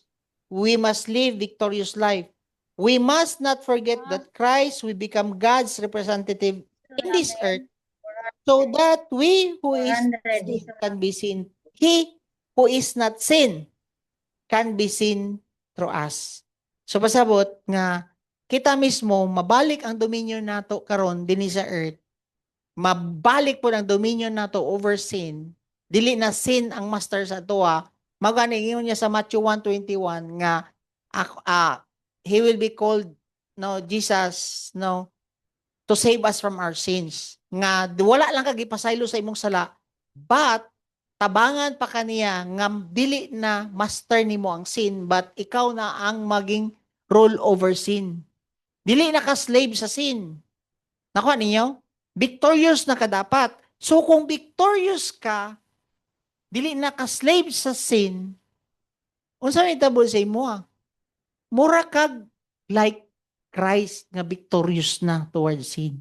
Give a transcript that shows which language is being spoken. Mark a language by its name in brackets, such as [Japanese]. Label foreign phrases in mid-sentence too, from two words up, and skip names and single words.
[English] We must live victorious life. We must not forget that Christ will become God's representative in this earth, so that we who is sin can be seen. He who is not sin can be seen through us. [Cebuano] So pasabot nga kita mismo mabalik ang dominion nato karon dinhi sa earth, mabalik po ang dominion nato [English] over sin, [Cebuano] dili na sin ang master sa atoa. Magani ingon niya sa Matthew 1:21 nga [English] he will be called Jesus to save us from our sins. [Cebuano] Nga wala lang kag ipasaylo sa imong sala, but tabangan pa kaniya nga dili na master nimo ang sin, but ikaw na ang maging [English] rule over sin. [Cebuano] Dili na ka slave sa sin. Nakuha ninyo? Victorious na ka dapat. So kung victorious ka, dili na ka slave sa sin, unsa may tabo sa imo? Mura kag like Christ nga victorious na [English] towards sin.